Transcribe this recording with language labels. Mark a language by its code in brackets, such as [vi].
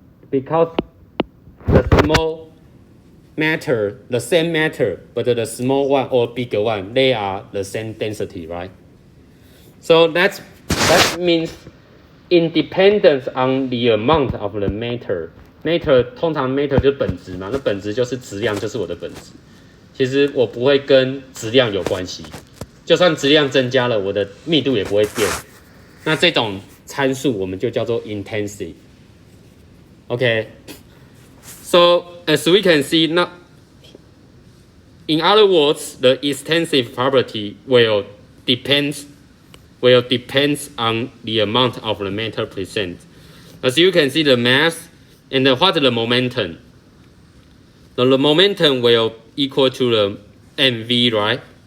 [en] Because the small matter, the same matter, but the small one or bigger one, they are the same density, right? So that means independence on the amount of the matter. [zh] Matter 通常 matter 就是本质嘛，那本质就是质量，就是我的本质。其实我不会跟质量有关系，就算质量增加了，我的密度也不会变。那这种参数我们就叫做 intensive. [en] Okay, so as we can see, in other words, the extensive property will depend on the amount of the matter present. As you can see, the mass and what is the momentum? The momentum will equal to the mv, right?